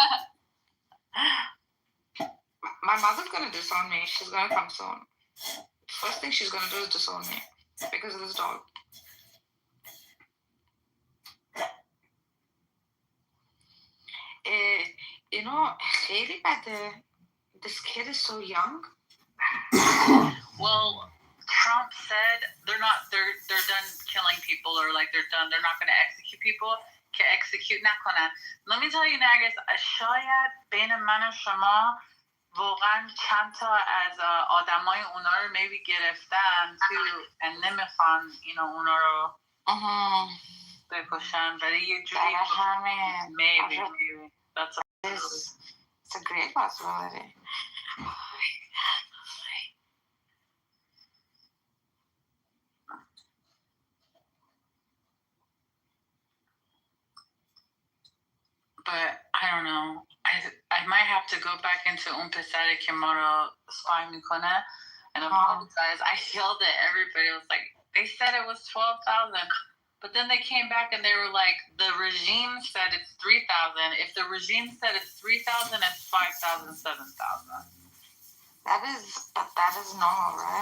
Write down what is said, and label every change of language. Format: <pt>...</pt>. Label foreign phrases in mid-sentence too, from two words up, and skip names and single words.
<en>My mother's gonna disown me. She's gonna come soon. First thing she's gonna do is disown me because of this dog. You know,</en> <fa>خیلی بده.</fa> <en>This kid is so young. Well, Trump said they're done killing people, or like they're not going to execute people.</en> <fa>که execute نکنن.</fa> <en>Let me tell you, Nargis,</en> <fa>شاید بین من و شما واقعا چند تا از آدمای اونا رو maybe گرفتن تو and نمیخوان اونا رو بکشن برای یه جوری</fa> <en>maybe that's it's a great possibility. But I don't know. I might have to go back into</en> <fa>اون پسری که ما رو spy میکنه</fa> <en>and apologize. I yelled at everybody. I was like, they said it was 12,000. But then they came back and they were like, the regime said it's 3,000. If the regime said it's 3,000, it's 5,000, 7,000. That is normal, right?</en>